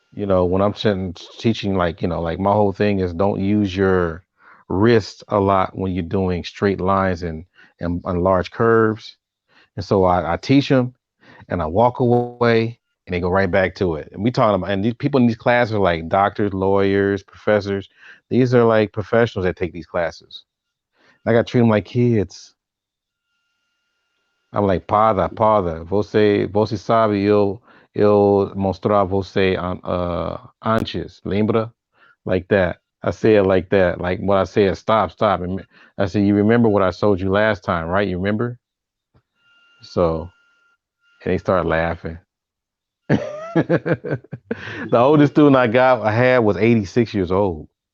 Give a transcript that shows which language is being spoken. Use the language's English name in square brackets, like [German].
[English] When I'm teaching, like, like my whole thing is don't use your wrist a lot when you're doing straight lines and large curves. And so I teach them and I walk away and they go right back to it. And we talking about, and these people in these classes are like doctors, lawyers, professors. These are like professionals that take these classes. I got to treat them like kids. I'm like, [Portuguese] pada, você sabe, eu mostrar você antes, lembra? [English] Like that. I say it like that. Like what I say is stop. I said, you remember what I told you last time, right? You remember? So, and they start laughing. The oldest student I had was 86 years old.